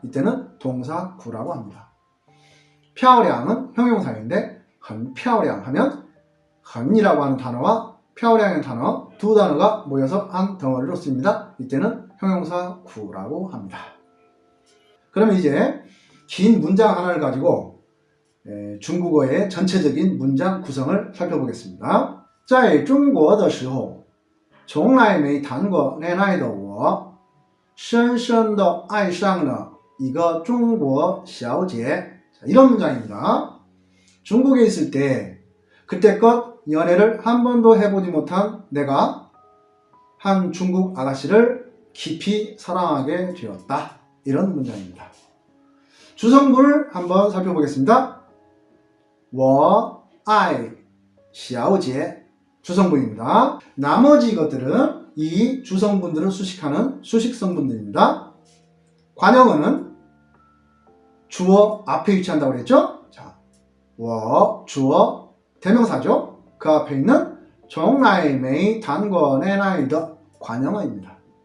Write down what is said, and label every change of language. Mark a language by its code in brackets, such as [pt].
[ko] 이때는 동사구라고 합니다. 漂亮은 형용사인데 很漂亮 하면 很이라고 하는 단어와 漂亮이라는 단어, 두 단어가 모여서 한 덩어리로 쓰입니다. 이때는 형용사 구라고 합니다. 그러면 이제 긴 문장 하나를 가지고 중국어의 전체적인 문장 구성을 살펴보겠습니다. [zh] 在中国的时候从来没谈过恋爱的我深深地爱上了一个中国小姐. [ko] 이런 문장입니다. 중국에 있을 때 그때껏 연애를 한 번도 해보지 못한 내가 한 중국 아가씨를 깊이 사랑하게 되었다. 이런 문장입니다. 주성분을 한번 살펴보겠습니다. [zh] 我爱小姐 [ko] 주성분입니다. 나머지 것들은 이 주성분들을 수식하는 수식성분들입니다. 관형어는 주어 앞에 위치한다고 그랬죠? 자, 我 주어 대명사죠. 그 앞에 있는 [zh] 从来没谈过恋爱的 [ko] 관형어입니다.